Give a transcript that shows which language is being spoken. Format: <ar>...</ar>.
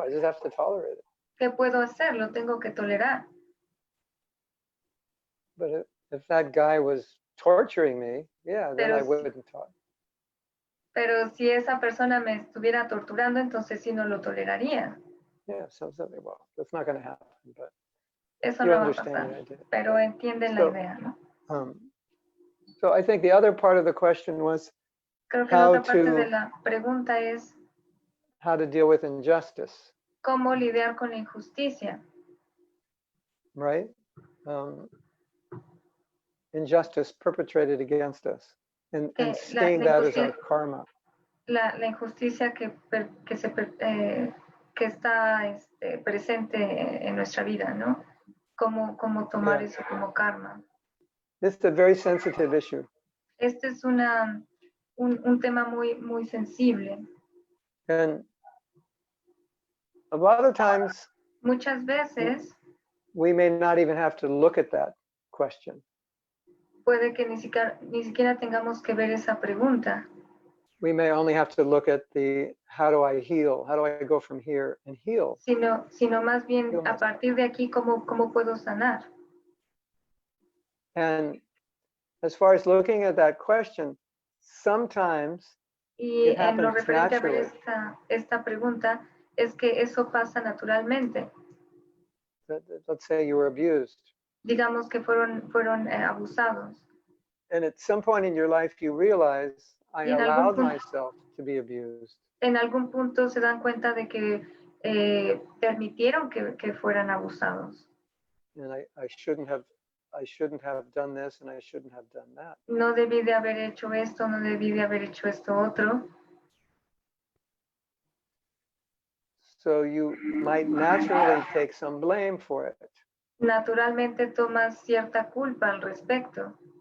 <en>I just have to tolerate it.</en> <es>¿Qué puedo hacer? Lo tengo que tolerar.</es> <en>But if that guy was torturing me, yeah, then I wouldn't tolerate.</en> <es>Pero si esa persona me estuviera torturando, entonces sí no lo toleraría.</es> <en>Yeah, something, well, that's not going to happen, but</en> <es>eso</es> <en>you</en> <es>no va a</es> <en>understand</en> <es>pasar.</es> <en>the idea.</en> <es>Pero entienden la idea, ¿no?</es> <en>So I think the other part of the question was</en> <es>Creo que la otra parte de la pregunta es</es> <en>how to deal with injustice.</en> <es>¿Cómo lidiar con la injusticia?</es> <en>Right? Injustice perpetrated against us and seeing that as our karma.</en> <es>La injusticia que está presente en nuestra vida, ¿no? ¿Cómo tomar eso como karma?</es> <en>This is a very sensitive issue.</en> <es>Este es un tema muy sensible.</es> <en>And a lot of times,</en> <es>muchas veces,</es> <en>we may not even have to look at that question.</en> <es>Puede que ni siquiera tengamos que ver esa pregunta.</es> <en>We may only have to look at how do I heal? How do I go from here and heal?</en> <es>Sino más bien a partir de aquí, ¿cómo puedo sanar?</es> <en>And as far as looking at that question, sometimes</en> <es>y en lo referente</es> <en>naturally.</en> <es>a ver esta pregunta, es que eso pasa naturalmente.</es> <en>Let's say you were abused.</en> <es>Digamos que fueron abusados.</es> <en>And at some point in your life, you realize, I allowed myself to be abused.</en> <es>En algún punto se dan cuenta de que permitieron que fueran abusados.</es> <en>And I shouldn't have done this, and I shouldn't have done that.</en> <es>No debí de haber hecho esto, no debí de haber hecho esto otro.</es> <en>So you might naturally take some blame for it.</en> <es>Naturalmente tomas cierta culpa al respecto.</es>